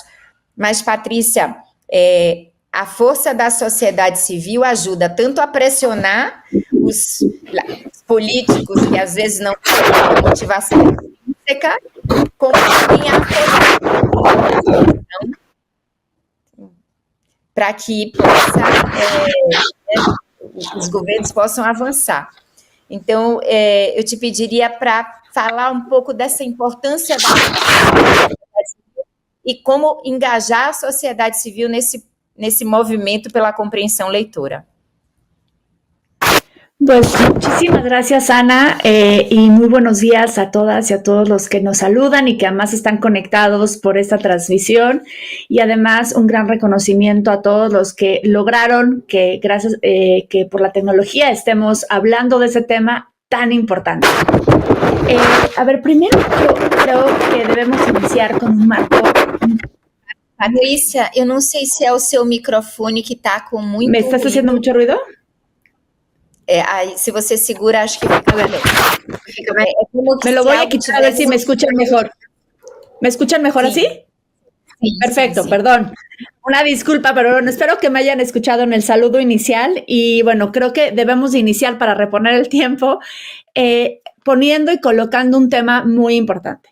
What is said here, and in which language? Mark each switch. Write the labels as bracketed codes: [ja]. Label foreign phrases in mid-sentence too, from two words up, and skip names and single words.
[pt] Mas, Patrícia, a força da sociedade civil ajuda tanto a pressionar os políticos que às vezes não têm motivação intrínseca, como também a força para que os governos possam avançar. Então, eu te pediria para falar um pouco dessa importância da sociedade civil e como engajar a sociedade civil nesse movimiento pela [es] comprensión lectora. Pues muchísimas gracias, Ana, y muy buenos días a todas y a todos los que nos saludan y que además están conectados por esta transmisión, y además un gran reconocimiento a todos los que lograron que gracias que por la tecnología estemos hablando de ese tema tan importante. A ver, primero yo creo que debemos iniciar con un marco. [pt] Patrícia, eu não sei se é o seu microfone que está com muito [es] ¿Me estás haciendo mucho ruido? [pt] Aí, se você segura, acho que fica melhor. [es] Me lo voy a quitar a ver si me escuchan mejor. ¿Me escuchan mejor sí. Así? Sí, perfecto, sí. Perdón. Una disculpa, pero bueno, espero que me hayan escuchado en el saludo inicial y bueno, creo que debemos de iniciar para reponer el tiempo poniendo y colocando un tema muy importante.